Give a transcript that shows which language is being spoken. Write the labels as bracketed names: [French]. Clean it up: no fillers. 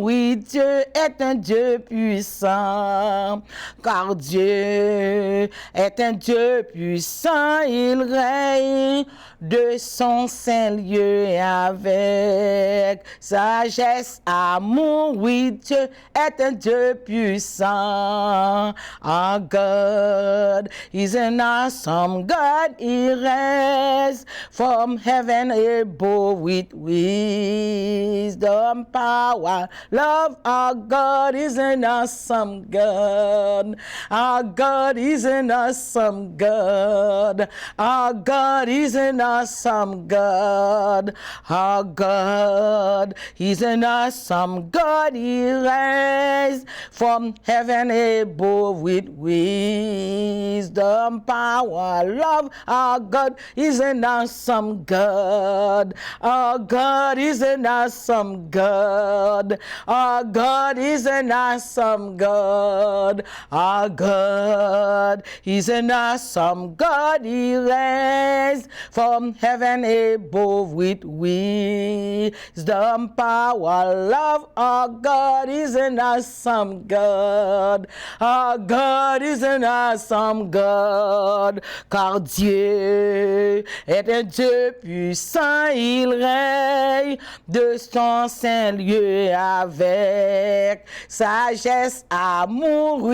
[French] Oui, Dieu est un Dieu puissant, car Dieu est un Dieu puissant, il règne de son saint lieu avec sagesse, amour. Oui, Dieu est un Dieu puissant. [English] Our God is an awesome God. He reigns from heaven above with wisdom, power, love. Our God is an awesome God. Our God is an awesome God. Our God is an awesome God. Our God is an awesome God. He reigns from heaven above with wisdom, power, love. Our God is an awesome God. Our God is an awesome God. Our God is an awesome God. Our God is an awesome God. He reigns from heaven above with wisdom, power, love. Our God is an awesome God. Our God is an awesome God, [French] car Dieu est un Dieu puissant, il règne de son saint lieu avec sagesse, amour.